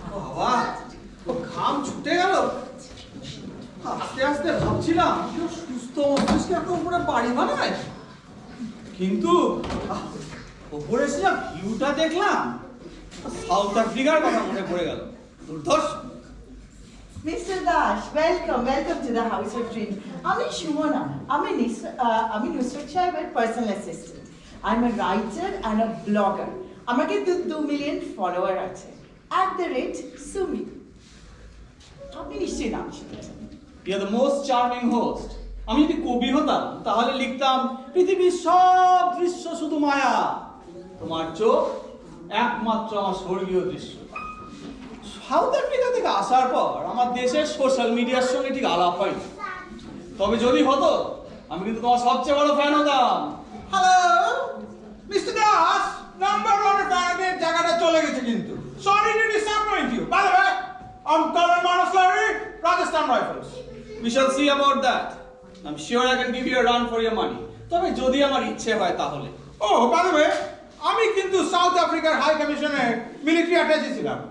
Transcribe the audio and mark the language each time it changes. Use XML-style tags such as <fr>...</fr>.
<bn>বাবা, ও ঘাম ছুটে গেল। আস্তে আস্তে ভাবছিলাম যে ও সুস্থ মস্তিষ্কে একটা উপরে বাড়ি বানায়, কিন্তু ওপরে এসে যা ভিউটা দেখলাম, সাউথ আফ্রিকার কথা মনে পড়ে গেল। দুর্ধর্ষ।</bn> <en>Mr. Dash, welcome to the House of Dreams.</en> <bn>আমি সুমনা, আমি নুসরত সাহেবের personal assistant.</bn> <en>I'm a writer and a blogger.</en> <bn>আমাকে 2 মিলিয়ন ফলোয়ার আছে। @sumi. আপনি নিশ্চয়ই নাম শুনেছেন।</bn> <en>You are the most charming host.</en> <bn>আমি যদি কবি হতাম তাহলে লিখতাম পৃথিবীর সব দৃশ্য শুধু মায়া, তোমার চোখ একমাত্র আমার স্বর্গীয় দৃশ্য। সাউথ আফ্রিকা থেকে আসার পর আমার দেশের সোশ্যাল মিডিয়ার সঙ্গে ঠিক আলাপ হয়নি, তবে যদি হতো আমি কিন্তু তোমার সবচেয়ে বড় ফ্যান হতাম। হ্যালো মিস্টার দাস, নাম্বার 1 ফ্যানের জায়গাটা চলে গেছে কিন্তু।</bn> <en>Sorry to disappoint you. By the way, I am colonel Manas Lahiri, Rajasthan Rifles. We shall see about that. I'm sure I can give you a run for your money.</en> <bn>তবে যদি আমার ইচ্ছে হয় তাহলে। ও বাই দ্য ওয়ে, আমি কিন্তু south আফ্রিকার high কমিশনের মিলিটারি অ্যাটাচি ছিলাম।</bn>